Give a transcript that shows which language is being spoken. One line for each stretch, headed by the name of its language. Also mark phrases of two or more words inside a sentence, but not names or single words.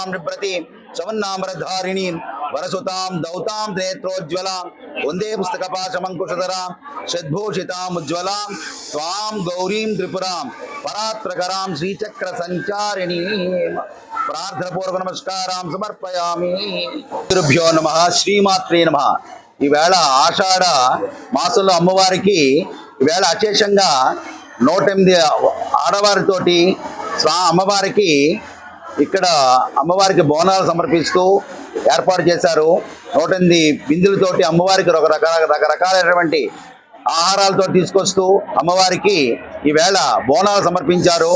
Sanskrit: निप्रति सवन्नामरधारिणीं वरसुतां दौतां नेत्रोज्ज्वलां वन्दे पुस्तकपाशमङ्कुशधरां षड्भूषितामुज्ज्वलां त्वां गौरीं त्रिपुरां परात्रकरां श्रीचक्रसञ्चारिणीं प्रार्थनापूर्वक नमस्कारां समर्पयामि। गुरुभ्यो नमः శ్రీమాత్రే నమః।
Telugu: ఈవేళ ఆషాఢ మాసంలో అమ్మవారికి ఈవేళ అశేషంగా 108 ఆడవారితోటి అమ్మవారికి ఇక్కడ అమ్మవారికి బోనాలు సమర్పిస్తూ ఏర్పాటు చేశారు. 108 బిందులతోటి అమ్మవారికి రకరకాలైనటువంటి ఆహారాలతో తీసుకొస్తూ అమ్మవారికి ఈవేళ బోనాలు సమర్పించారు.